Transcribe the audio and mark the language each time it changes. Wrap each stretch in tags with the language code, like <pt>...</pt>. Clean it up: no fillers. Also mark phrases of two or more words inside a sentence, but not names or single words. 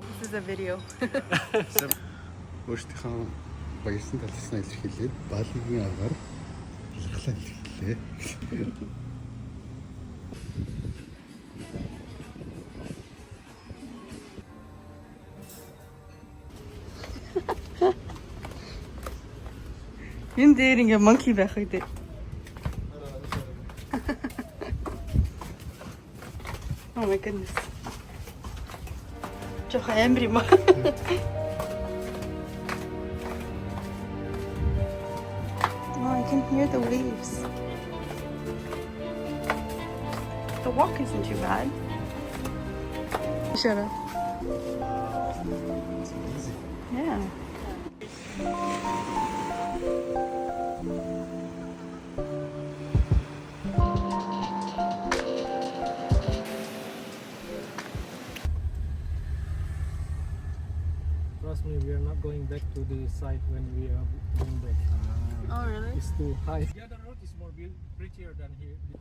<en>is a video.</en> <mn>Өөрсдийнхөө баярсан талснаа илэрхийлээд Балигийн аргаар илэрхлээ илэрхийлээ. Энэ дээр ингээ monkey байх үү?</mn> <en>Oh my goodness.</en> <mn>Жох амир юм аа.</mn> <en>Oh, I can hear the waves. The walk isn't too bad. Shut up. Yeah. Trust me, we are not going back to the site when we are going back. Oh, really? It's too high. The other road is more prettier than here.</en>